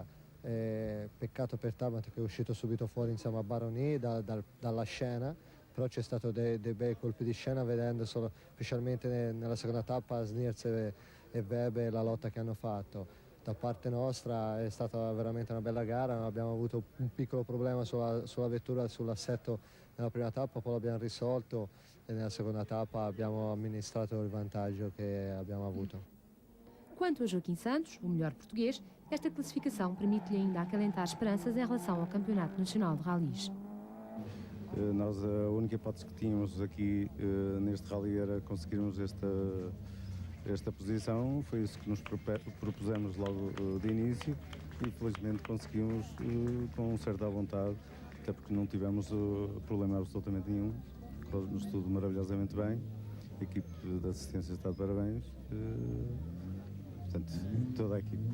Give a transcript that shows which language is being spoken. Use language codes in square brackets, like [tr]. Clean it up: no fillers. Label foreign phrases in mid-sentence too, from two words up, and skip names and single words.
[it] Peccato per Tabato che è uscito subito fuori insieme a Baroni dalla scena, però c'è stato dei bei colpi di scena vedendo solo, specialmente nella seconda tappa, Sniers e Weber la lotta che hanno fatto. Da parte nostra è stata veramente una bella gara, abbiamo avuto un piccolo problema sulla vettura, sull'assetto nella prima tappa, poi l'abbiamo risolto e nella seconda tappa abbiamo amministrato il vantaggio che abbiamo avuto. [pt] Quanto a Joaquim Santos, o melhor português, esta classificação permite-lhe ainda acalentar esperanças em relação ao Campeonato Nacional de Rallys. Nós, a única hipótese que tínhamos aqui neste rally era conseguirmos esta posição, foi isso que nos propusemos logo de início e felizmente conseguimos com certa vontade, até porque não tivemos problema absolutamente nenhum, correu-nos tudo maravilhosamente bem, a equipe de assistência está de parabéns, portanto, toda a equipe.